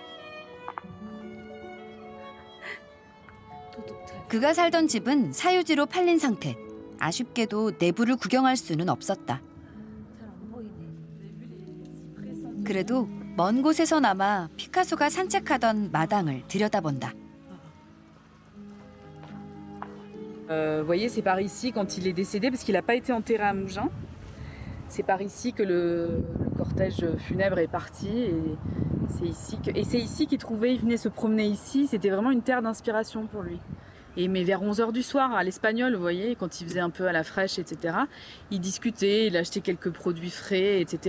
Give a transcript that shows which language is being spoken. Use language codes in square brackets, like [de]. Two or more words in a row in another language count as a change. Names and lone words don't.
[ko] 그가 살던 집은 사유지로 팔린 상태. 아쉽게도 내부를 구경할 수는 없었다. 그래도 먼 곳에서나마 피카소가 산책하던 마당을 들여다본다. [fr] Vous voyez, c'est par ici quand il est décédé, parce qu'il n'a pas été enterré à Mougins. C'est par ici que le cortège funèbre est parti et c'est ici qu'il trouvait, il venait se promener ici. C'était vraiment une terre d'inspiration pour lui. Mais vers 11h du soir, à l'Espagnol, vous voyez, quand il faisait un peu à la fraîche, etc., il discutait, il achetait quelques produits frais, etc.